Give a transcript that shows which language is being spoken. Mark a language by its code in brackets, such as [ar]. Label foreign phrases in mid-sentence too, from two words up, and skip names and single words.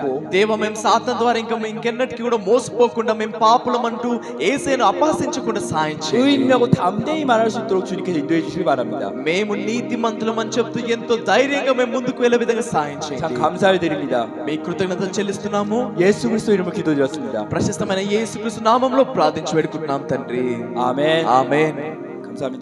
[te] దేవ మేము సాతాను ద్వారా ఇంకా ఇంకెన్నటికి కూడా మోసపోకుండా మేము పాపులం అంటూ యేసయ్యను అపహసించకుండా సాయం చేయండి. [ko] 의인이라고 담대히 말할 수 있도록 주님께서 인도해 주시기 바랍니다. [te] మేము నీతిమంతులం అని చెప్తూ ఎంతో ధైర్యంగా మేము ముందుకు వెళ్ళే విధంగా సాయం [ko] 참 [te] చేయండి. [ko] 감사를 드립니다. [te] మీ కృతజ్ఞతలు చెల్లిస్తున్నాము. [ko] 예수 그리스도 이름으로 기도드렸습니다. [te] ప్రశస్తమైన యేసుక్రీస్తు నామములో ప్రార్థించి వేడుకుంటున్నాం తండ్రి. [ko] 아멘. [te] ఆమేన్. [ko] 감사합니다.